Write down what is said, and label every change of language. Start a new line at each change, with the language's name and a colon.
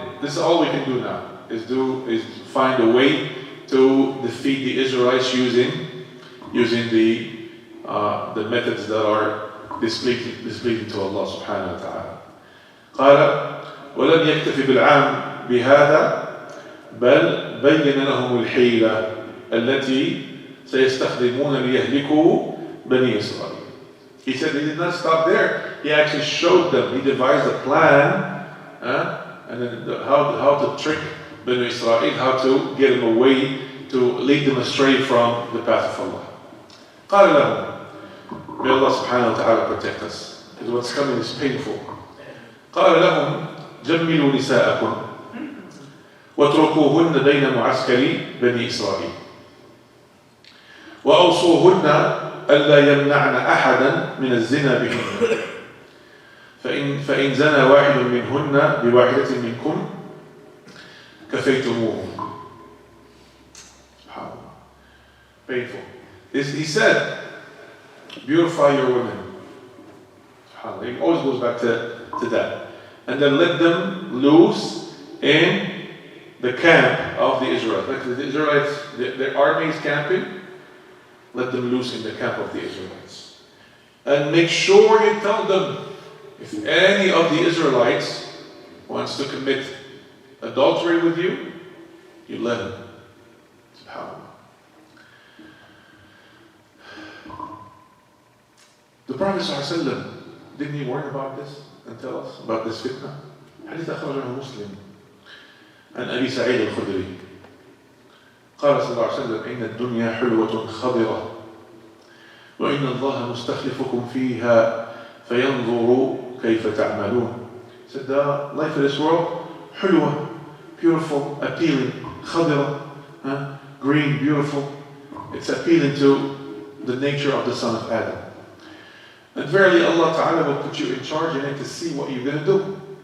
English: This is all we can do now, is find a way to defeat the Israelites using the methods that are displeasing to Allah subhanahu wa ta'ala.
Arabic: قال ولم يكتف بالعام بهذا بل بين لهم الحيلة التي سيستخدمون ليهلكوا بني إسرائيل.
English: He said he did not stop there. He actually showed them. He devised a plan and then how to trick Bani Israel, how to get them away, to lead them astray from the path of Allah.
Arabic: قال لهم,
English: may Allah subhanahu wa ta'ala protect us, because what's coming is painful.
Arabic: قال لهم جملوا نساءكم واتركوهن بين معسكر بني إسرائيل وأوصوهن ألا يمنعن أحدا من الزنا بهن فإن زنى واحد منهن بواحدة منكم كفيتموه.
English: Painful. He said, beautify your women. He always goes back to that. And then let them loose in the camp of the Israelites. Like the Israelites, their army is camping. Let them loose in the camp of the Israelites. And make sure you tell them, if any of the Israelites wants to commit adultery with you, you let him. SubhanAllah. The Prophet ﷺ, didn't he warn about this and tell us about this fitna?
Arabic: حديث أخرجه مسلم عن أبي سعيد الخدري قال صلى الله عليه وسلم إن الدنيا حلوة خضرة وإن الله مستخلفكم فيها فينظر كيف تعملون.
English: He said the life of this world
Arabic: حلوة,
English: beautiful, appealing,
Arabic: خضرة,
English: green, beautiful. It's appealing to the nature of the son of Adam. And verily Allah Ta'ala will put you in charge in it to see what you're going to do.